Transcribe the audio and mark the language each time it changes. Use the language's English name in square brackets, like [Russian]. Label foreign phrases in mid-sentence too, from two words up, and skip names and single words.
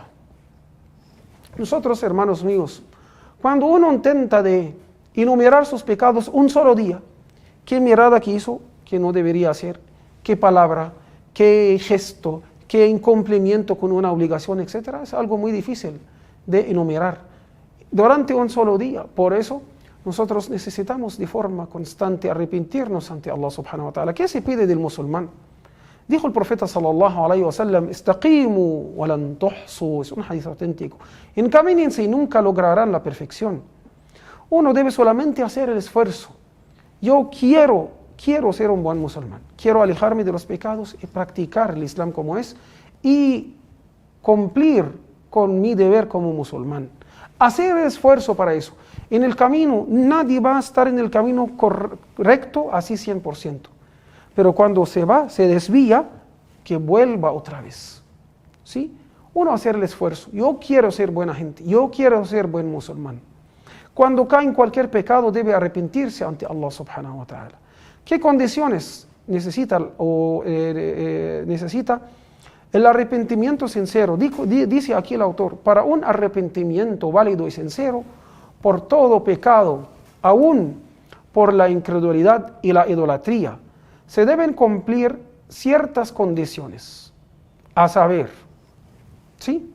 [Spanish] Nosotros, hermanos míos, cuando uno intenta de enumerar sus pecados un solo día, ¿qué mirada que hizo que no debería hacer? ¿Qué palabra? ¿Qué gesto? ¿Qué incumplimiento con una obligación, etcétera? Es algo muy difícil de enumerar durante un solo día. Por eso, nosotros necesitamos de forma constante arrepentirnos ante Allah [Arabic] سبحانه وتعالى. [Spanish] ¿Qué se pide del musulmán? Dijo el profeta [Arabic] صلى الله عليه وسلم, استقيموا ولن تحصوا, [Spanish] es un hadith auténtico. Encamínense y nunca lograrán la perfección. Uno debe solamente hacer el esfuerzo. Yo quiero ser un buen musulmán. Quiero alejarme de los pecados y practicar el Islam como es y cumplir con mi deber como musulmán. Hacer el esfuerzo para eso. En el camino, nadie va a estar en el camino correcto así 100%. Pero cuando se desvía, que vuelva otra vez. ¿Sí? Uno hacer el esfuerzo. Yo quiero ser buena gente. Yo quiero ser buen musulmán. Cuando cae en cualquier pecado, debe arrepentirse ante Allah [Arabic] سبحانه وتعالى. [Spanish] ¿Qué condiciones necesita el arrepentimiento sincero? Dice aquí el autor, para un arrepentimiento válido y sincero, por todo pecado, aún por la incredulidad y la idolatría, se deben cumplir ciertas condiciones, a saber, ¿sí?